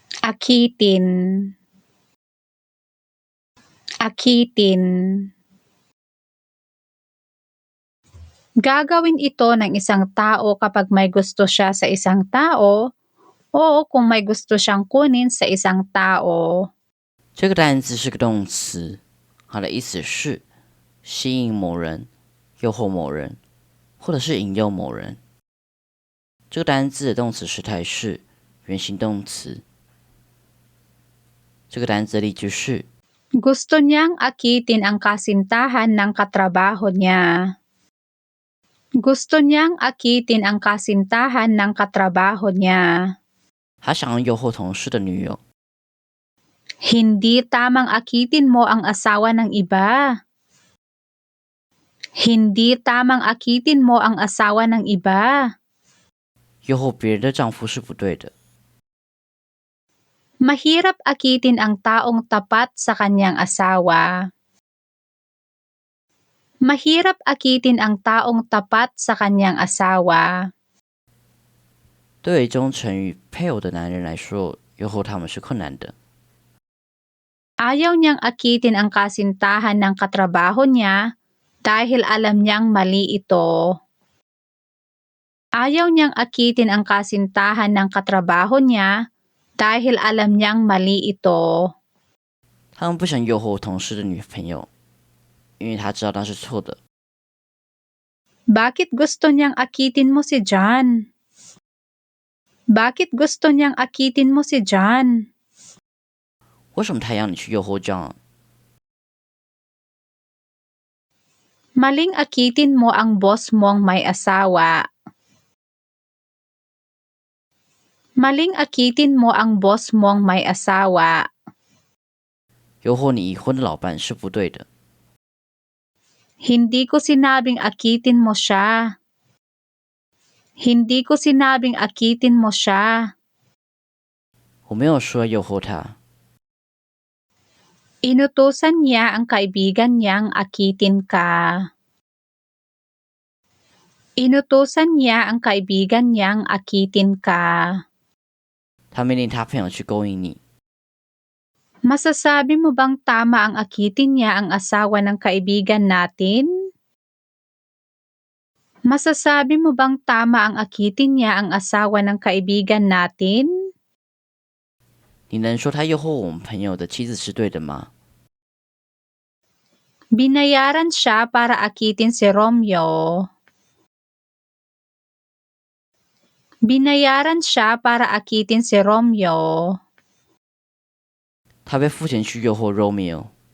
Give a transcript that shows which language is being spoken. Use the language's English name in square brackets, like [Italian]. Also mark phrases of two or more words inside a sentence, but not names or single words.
[Filipino] Akitin. Akitin. Gagawin ito ng isang tao kapag may gusto siya sa isang tao o kung may gusto siyang kunin sa isang tao. [Chinese] 这个单词是个动词，它的意思是吸引某人、诱惑某人，或者是引诱某人。这个单字的动词时态是原形动词。这个单字的例句是 [Filipino] Gusto niyang akitin ang kasintahan ng katrabaho niya. Gusto niyang akitin ang kasintahan ng katrabaho niya. [Chinese] 他想要诱惑同事的女友。 [Filipino] Hindi tamang akitin mo ang asawa ng iba. Hindi tamang akitin mo ang asawa ng iba. [Chinese] 诱惑别人的丈夫是不对的。 [Filipino] Mahirap akitin ang taong tapat sa kanyang asawa. Mahirap akitin ang taong tapat sa kanyang asawa. [Chinese] 对于忠诚于配偶的男人来说，诱惑他们是困难的。 [Filipino] Ayaw niyang akitin ang kasintahan ng katrabaho niya dahil alam niyang mali ito. Ayaw niyang akitin ang kasintahan ng katrabaho niya dahil alam niyang mali ito. [Chinese] 他们不想诱惑同事的女朋友，因为他知道那是错的。 [Filipino] Bakit gusto niyang akitin mo si John? Bakit gusto niyang akitin mo si John? [Chinese] 为什么他要你去诱惑 John？ [Filipino] Maling akitin mo ang boss mong may asawa. Maling akitin mo ang boss mong may asawa. [Chinese] 诱惑你已婚的老伴是不对的。 [Filipino] Hindi ko sinabing akitin mo siya. Hindi ko sinabing akitin mo siya. [Chinese] 我没有说诱惑他， [Filipino] Inutusan niya ang kaibigan niyang akitin ka. Inutusan niya ang kaibigan niyang akitin ka. [Chinese] 他命令他朋友去勾引你。 [Filipino] Masasabi mo bang tama ang akitin niya ang asawa ng kaibigan natin? Masasabi mo bang tama ang akitin niya ang asawa ng kaibigan natin? [Chinese] 你能说他诱惑我们朋友的妻子是对的吗？ [Filipino] Binayaran siya para akitin si Romeo. Binayaran siya para akitin si Romeo. [Chinese] 他被付钱去诱惑 Romeo。